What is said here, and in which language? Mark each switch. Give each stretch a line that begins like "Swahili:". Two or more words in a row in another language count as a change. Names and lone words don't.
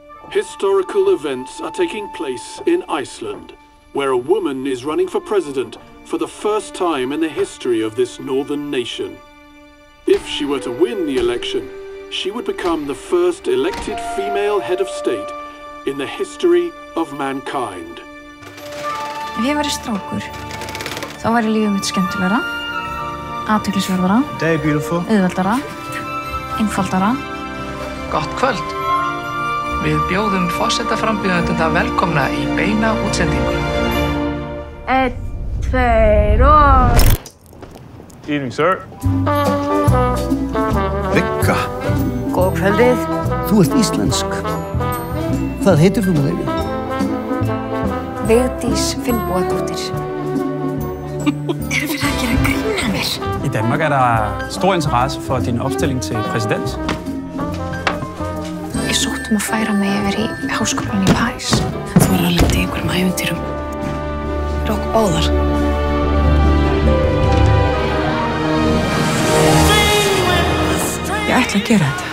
English: Historical events are taking place in Iceland, where a woman is running for president for the first time in the history of this northern nation. If she were to win the election, she would become the first elected female head of state in the history of mankind.
Icelandic: Ef ég væri strákur, þá væri lífið mitt skemmtilegra, athyglisverðara, auðveldara, einfaldara. Gott kvöld. Við bjóðum forsetaframbjóðendurna velkomna í beina útsendingu. 1, 2 og...
English: Evening, sir.
Icelandic: Vigga. Góð kvöldið. Þú ert íslensk. Hvað heitir þú með þeirri? Vigdís Finnbogadóttir. Fyrir að gera grín af mér.
Danish: I Danmark der stor interesse for din opstilling til præsident.
Icelandic: Ég sótt að færa mig yfir í háskólann í París. Þú var að lenda í einhverjum ævintýrum. Fyrir okkur báðar. Ég ætla að gera þetta.